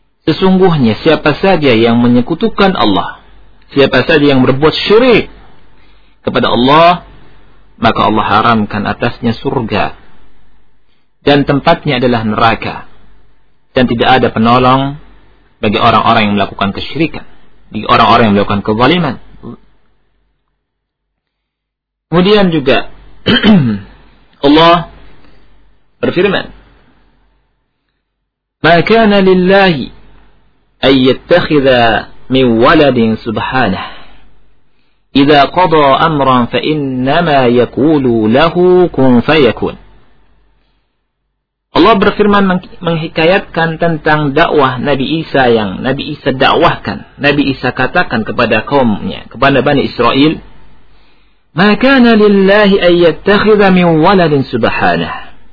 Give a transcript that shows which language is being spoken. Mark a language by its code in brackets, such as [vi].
[id] Sesungguhnya siapa saja yang menyekutukan Allah, siapa saja yang berbuat syirik kepada Allah, maka Allah haramkan atasnya surga, dan tempatnya adalah neraka, dan tidak ada penolong bagi orang-orang yang melakukan kesyirikan, bagi orang-orang yang melakukan kezaliman. Kemudian juga Allah berfirman, [ar] "Ma kana lillahi أن يتخذ من ولد سبحانه إذا قضى أمرا فإنما يقول له كن فيكون." [id] Allah berfirman menghikayatkan tentang dakwah Nabi Isa yang Nabi Isa dakwahkan, Nabi Isa katakan kepada kaumnya, kepada Bani Israel, [ar] "ما كان لله أن يتخذ من ولد سبحانه."